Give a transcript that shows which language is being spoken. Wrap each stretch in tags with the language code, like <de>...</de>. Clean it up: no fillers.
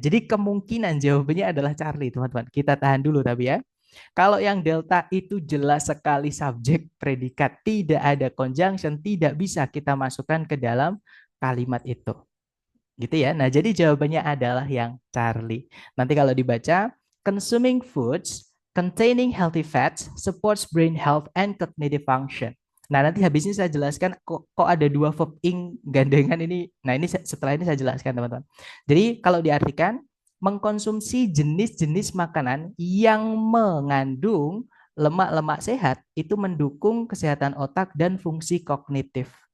<id>Jadi kemungkinan jawabannya adalah Charlie, teman-teman. Kita tahan dulu tapi ya. Kalau yang delta itu jelas sekali subjek predikat, tidak ada conjunction, tidak bisa kita masukkan ke dalam kalimat itu. Gitu ya. Nah, jadi jawabannya adalah yang Charlie. Nanti kalau dibaca,</id> <en>consuming foods containing healthy fats supports brain health and cognitive function.</en> <id>Nah, nanti habis ini saya jelaskan kok ada dua verb ing gandengan ini. Nah, ini setelah ini saya jelaskan, teman-teman. Jadi, kalau diartikan mengkonsumsi jenis-jenis makanan yang mengandung lemak-lemak sehat itu mendukung kesehatan otak dan fungsi kognitif.</id>